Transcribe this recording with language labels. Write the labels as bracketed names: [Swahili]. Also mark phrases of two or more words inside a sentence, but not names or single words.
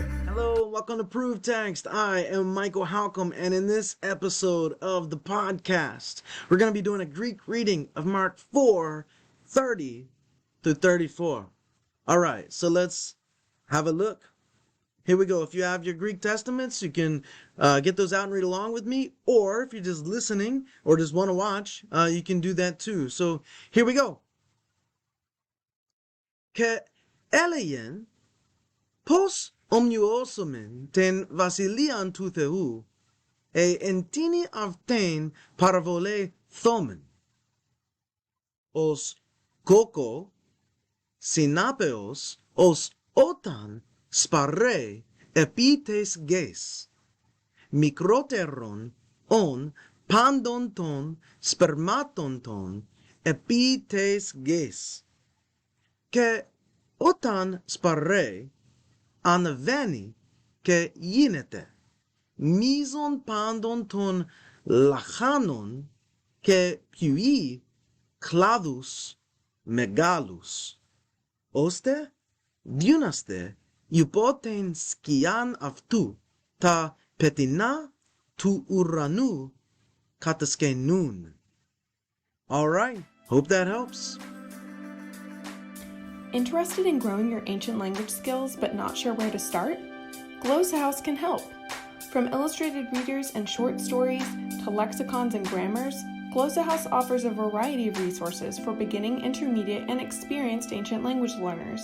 [English] Hello, welcome to Proof Text. I am Michael Halcomb, and in this episode of the podcast, we're going to be doing a Greek reading of Mark 4:30 through 34. All right, so let's have a look. Here we go. If you have your Greek testaments, you can get those out and read along with me. Or if you're just listening or just want to watch, you can do that too. So here we go. [Greek] Καὶ ἔλεγεν· Πῶς ὁμοιώσωμεν τὴν βασιλείαν τοῦ θεοῦ, ἢ ἐν τίνι αὐτὴν παραβολῇ θῶμεν. ὡς κόκκῳ σινάπεως, ὃς ὅταν σπαρῇ ἐπὶ τῆς γῆς, μικρότερον ὂν πάντων τῶν σπερμάτων τῶν ἐπὶ τῆς γῆς, καὶ ὅταν σπαρῇ, ἀναβαίνει καὶ γίνεται μεῖζον πάντων τῶν λαχάνων καὶ ποιεῖ κλάδους μεγάλους, ὥστε δύνασθαι ὑπὸ τὴν σκιὰν αὐτοῦ τὰ πετεινὰ τοῦ οὐρανοῦ κατασκηνοῦν. [English] All right, hope that helps. Interested in growing your ancient language skills but not sure where to start? GlossaHouse can help. From illustrated readers and short stories to lexicons and grammars, GlossaHouse offers a variety of resources for beginning, intermediate, and experienced ancient language learners.